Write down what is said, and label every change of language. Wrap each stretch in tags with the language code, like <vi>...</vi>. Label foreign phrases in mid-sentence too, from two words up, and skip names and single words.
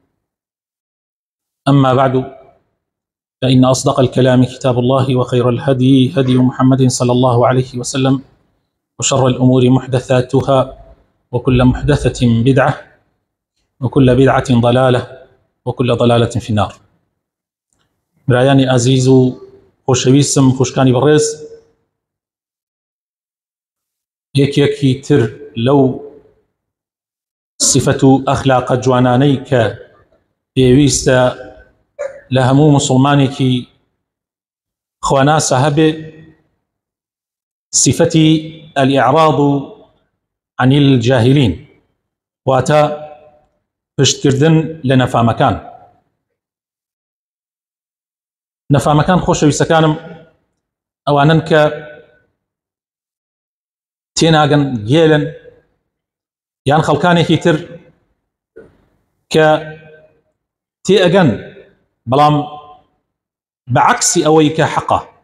<ar>أما بعد، فإن أصدق الكلام كتاب الله، وخير الهدي هدي محمد صلى الله عليه وسلم، وشر الأمور محدثاتها، وكل محدثة بدعة، وكل بدعة ضلالة، وكل ضلالة في النار.</ar> <ckb>برایانی عزیز و خۆشەویستم، خوشکانی بەڕێز، یەکێکی تر لەو صفەت و ئەخلاقە جوانانەی کە پێویستە لە هەموو موسڵمانێکی خواناسە هەبێ، صفەتی</ckb> <ar>الإعراض عن الجاهلين،</ar> <ckb>واتە پشتکردن لە نەفامەکان. نەفامەکان خۆشەویستەکانم ئەوانن کە تێناگەن، گێلن، یان خەڵکانێکی تر کە تێئەگەن بەڵام بەعەکسی ئەوەی کە حەقە،</ckb>